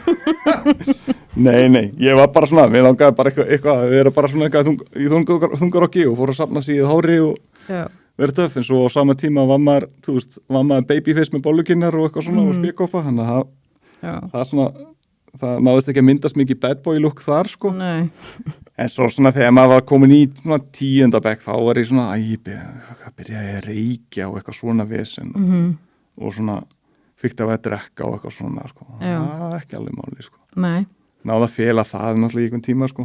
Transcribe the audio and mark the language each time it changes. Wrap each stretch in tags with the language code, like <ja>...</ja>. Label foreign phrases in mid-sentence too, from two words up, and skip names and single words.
<is>Nei, ég var bara svona, mér langaði bara eitthvað við erum bara svona eitthvað í þungarokki og fór að safna síðu hári og verið töff, en svo á sama tíma var maður babyface með bollukinnar og eitthvað svona og spékoppa, þannig að það náðist ekki að myndast mikið</is> <en>bad boy look</en> <is>þar, sko. Nei. En svo svona þegar maður var komin í svona 10. bekk, þá var ég svona byrjaði að reykja og eitthvað svona vesen og svona fikk það að drekka og eitthvað svona, sko. Það var ekki alveg máli, sko. Nei. Náða að fela það náttúrulega í einhvern tíma, sko.</is>